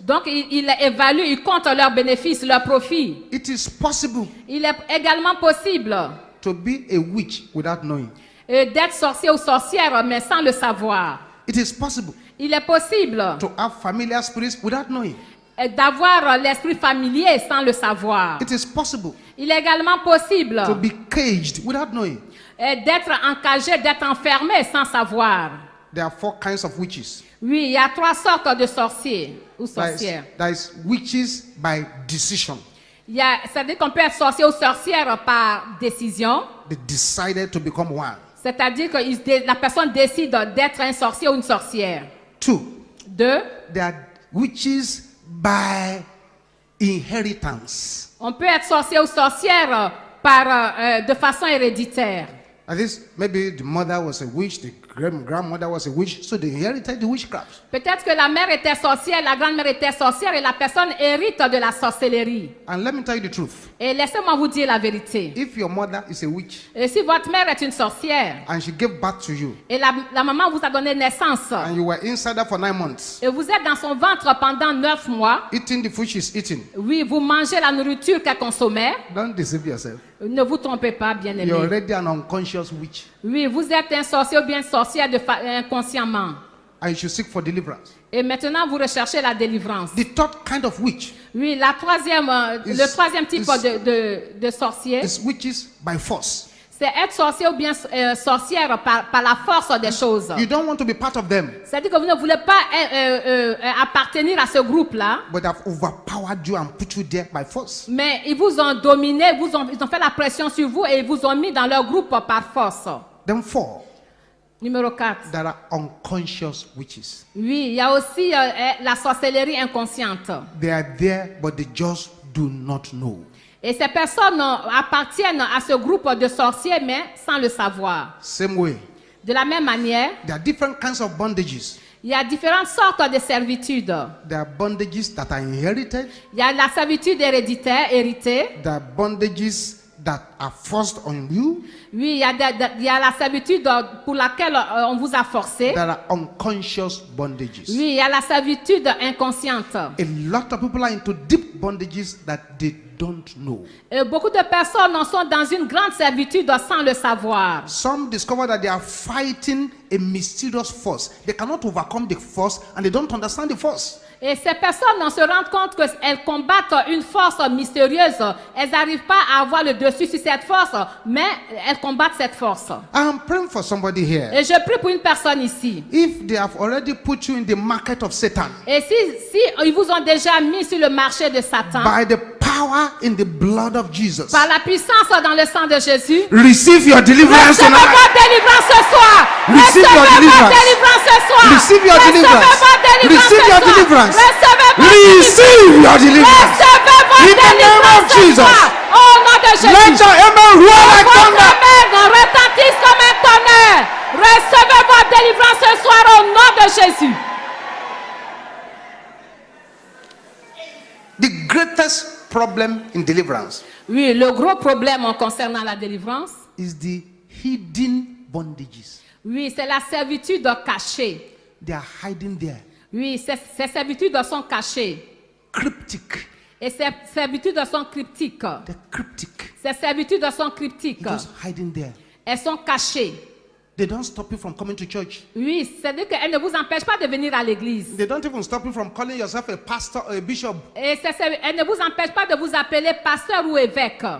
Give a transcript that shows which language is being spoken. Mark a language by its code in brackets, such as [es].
[fr] Donc, ils évaluent, ils comptent leurs bénéfices, leurs profits. [en] It is possible [fr] Il est également possible [en] to be a witch without knowing. [fr] d'être sorcier ou sorcière, mais sans le savoir. [en] It is possible [fr] Il est possible [en] to have familiar spirits without knowing. [fr] d'avoir l'esprit familier sans le savoir. [en] It is possible [fr] Il est également possible [en] to be caged without knowing. [fr] d'être encagé, d'être enfermé sans savoir. [en] There are 4 kinds of witches. [fr] Oui, il y a 3 sortes de sorciers ou sorcières. [en] There is witches by decision. [fr] C'est-à-dire qu'on peut être sorcier ou sorcière par décision. [en] They decided to become one. [fr] C'est-à-dire que la personne décide d'être un sorcier ou une sorcière. [en] 2, [fr] 2, [en] they are witches by inheritance. [fr] on peut être sorcier ou sorcière de façon héréditaire. [en] That is, maybe the mother was a witch, the grandmother was a witch, so they inherited the witchcraft. [fr] Peut-être que la mère était sorcière, la grand-mère était sorcière et la personne hérite de la sorcellerie. [en] And let me tell you the truth. [fr] Et laissez-moi vous dire la vérité. [en] If your mother is a witch [fr] Et si votre mère est une sorcière [en] and she gave birth to you [fr] et la maman vous a donné naissance [en] and you were inside her for 9 months, [fr] et vous êtes dans son ventre pendant 9 mois, [en] eating the food she's eating, [fr] oui, vous mangez la nourriture qu'elle consommait, [en] don't deceive yourself. [fr] ne vous trompez pas, bien-aimé. [en] You're already an unconscious witch [fr] Oui, vous êtes un sorcier ou bien une sorcière inconsciemment. [en] and you should seek for deliverance. [fr] Et maintenant, vous recherchez la délivrance. [en] The third kind of witch [fr] Oui, le troisième type de sorcier, [en] is witches by force. [fr] c'est être sorcier ou bien sorcière par la force des choses. [en] You don't want to be part of them, [fr] C'est-à-dire que vous ne voulez pas appartenir à ce groupe-là, [en] but they've overpowered you and put you there by force. [fr] mais ils vous ont dominé, ils ont fait la pression sur vous et ils vous ont mis dans leur groupe par force. [en] Then 4, [fr] Numéro 4. [en] there are unconscious witches. [fr] Oui, il y a aussi la sorcellerie inconsciente. [en] They are there, but they just do not know. [fr] Et ces personnes appartiennent à ce groupe de sorciers, mais sans le savoir. [en] Same way, [fr] De la même manière, [en] there are different kinds of bondages. [fr] il y a différentes sortes de servitudes. [en] There are bondages that are inherited. [fr] Il y a la servitude héréditaire, héritée. [en] There are bondages that are forced on you. [fr] Oui, il y a la servitude pour laquelle on vous a forcé. [en] There are unconscious bondages. [fr] Oui, il y a la servitude inconsciente. [en] A lot of people are into deep bondages that they don't know. [fr] Et beaucoup de personnes sont dans une grande servitude sans le savoir. [en] Some discover that they are fighting a mysterious force. They cannot overcome the force and they don't understand the force. [fr] Et ces personnes se rendent compte qu'elles combattent une force mystérieuse. Elles n'arrivent pas à avoir le dessus sur cette force, mais elles combattent cette force. [en] I'm praying for somebody here. [fr] Et je prie pour une personne ici. [en] If they have already put you in the market of Satan, [fr] Et si ils vous ont déjà mis sur le marché de Satan, [en] by the power in the blood of Jesus, [fr] par la puissance dans le sang de Jésus, [en] receive your deliverance [fr] recevez [en] tonight. [fr] votre délivrance ce soir. [en] Receive your [fr] Recevez votre [en] deliverance. [fr] délivrance ce soir. [en] Receive your [fr] Recevez [en] deliverance. [fr] votre délivrance [en] Receive [fr] ce [en] your [fr] soir. [en] deliverance. [fr] Recevez votre [en] Receive your deliverance. [fr] Recevez votre [en] In the name [fr] délivrance [en] of [fr] ce [en] Jesus. [fr] soir. Au nom de Jésus. [en] Let your amen roar like [fr] Votre [en] thunder. [fr] amen retentisse comme un tonnerre. Recevez votre délivrance ce soir au nom de Jésus. [en] The greatest problem in deliverance [fr] Oui, le gros problème en concernant la délivrance, [en] is the hidden bondages. [fr] oui, c'est la servitude cachée. [en] They are hiding there. [fr] Oui, ces servitudes sont cachées. [en] Cryptic. [fr] Et ces servitudes sont cryptiques. [en] They're cryptic. [fr] Ces servitudes sont cryptiques. [en] They're just hiding there. [fr] Elles sont cachées. [en] They don't stop you from coming to church. [fr] Oui, c'est-à-dire qu'elles ne vous empêchent pas de venir à l'église. [en] They don't even stop you from calling yourself a pastor or a bishop. [fr] Et elles ne vous empêchent pas de vous appeler pasteur ou évêque.